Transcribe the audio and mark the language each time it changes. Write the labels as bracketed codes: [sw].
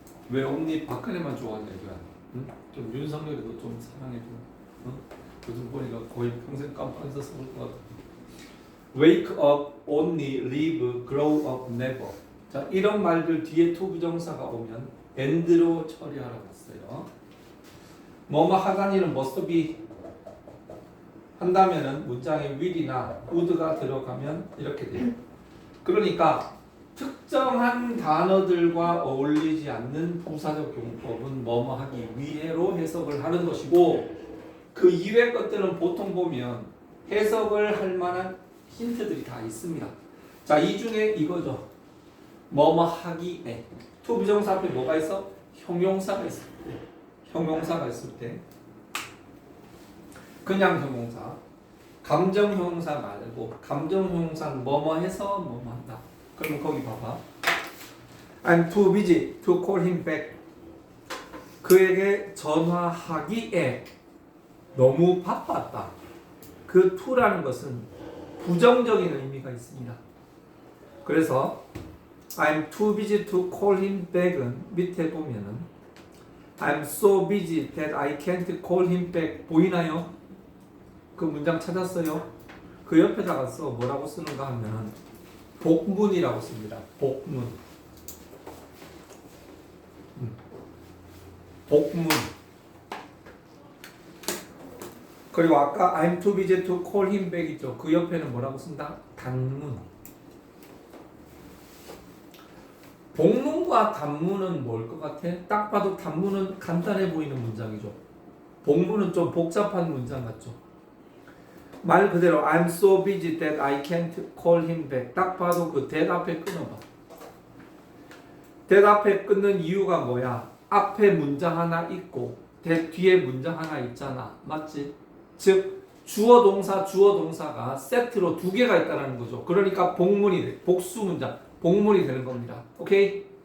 [ko] 왜 only 박근혜만 좋아하냐 이거야. 응? 좀 윤석열이도 좀 사랑해줘. 응? 요즘 보니까 거의 평생 깜빵에서 써볼 것 같아. [en] Wake up, only, live, grow up, never. [ko] 자 이런 말들 뒤에 투부정사가 오면 and로 처리하라고 했어요. 뭐뭐 하다니는 must be 한다면은 문장에 will이나 would가 들어가면 이렇게 돼요. 그러니까 특정한 단어들과 어울리지 않는 부사적 용법은 뭐뭐 하기 위해로 해석을 하는 것이고 그 이외 것들은 보통 보면 해석을 할 만한 힌트들이 다 있습니다. 자, 이 중에 이거죠. 뭐뭐 하기에 to 비정사 앞에 뭐가 있어? 형용사가 있을 때. 형용사가 있을 때 그냥 형용사 감정 형용사 말고 감정 형용사는 뭐뭐 해서 뭐뭐 한다. 그러면 거기 봐봐. [en] I'm too busy to call him back. [ko] 그에게 전화하기에 너무 바빴다. 그 to라는 것은 부정적인 의미가 있습니다. 그래서 [en] I'm too busy to call him back [ko] 은 밑에 보면은 [en] I'm so busy that I can't call him back [ko] 보이나요? 그 문장 찾았어요? 그 옆에다가 써 뭐라고 쓰는가 하면 복문이라고 씁니다. 복문. 복문. 그리고 아까 [en] I'm too busy to call him back [ko] 있죠. 그 옆에는 뭐라고 쓴다? 단문. 복문과 단문은 뭘 것 같아? 딱 봐도 단문은 간단해 보이는 문장이죠. 복문은 좀 복잡한 문장 같죠. 말 그대로 [en] I'm so busy that I can't call him back. [ko] 딱 봐도 그 that 앞에 끊어봐. that 앞에 끊는 이유가 뭐야? 앞에 문장 하나 있고 that 뒤에 문장 하나 있잖아. 맞지? 즉 주어 동사가 세트로 두 개가 있다는 거죠. 그러니까 복문이 돼. 복수 문장. 복문이 되는 겁니다. 오케이?